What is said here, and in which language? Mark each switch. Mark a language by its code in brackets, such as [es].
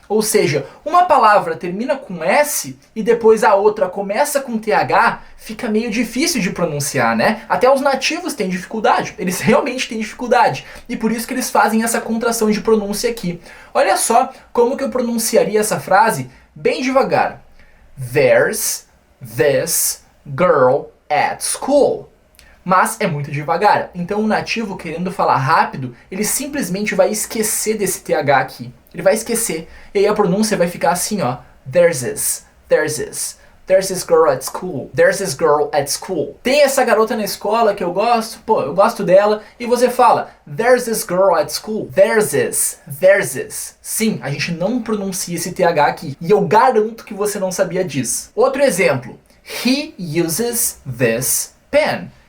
[pt] Ou seja, uma palavra termina com S e depois a outra começa com TH, fica meio difícil de pronunciar, né? Até os nativos têm dificuldade, eles realmente têm dificuldade. E por isso que eles fazem essa contração de pronúncia aqui. Olha só como que eu pronunciaria essa frase bem devagar. [en] There's this girl at school. [pt] Mas é muito devagar, então o nativo querendo falar rápido, ele simplesmente vai esquecer desse TH aqui. Ele vai esquecer, e aí a pronúncia vai ficar assim, ó. [en] There's this. There's this girl at school. There's this girl at school. [pt] Tem essa garota na escola que eu gosto. Pô, eu gosto dela. E você fala, [en] there's this girl at school. There's this. [pt] There's this. Sim, a gente não pronuncia esse TH aqui. E eu garanto que você não sabia disso. Outro exemplo. [en] He uses this pen.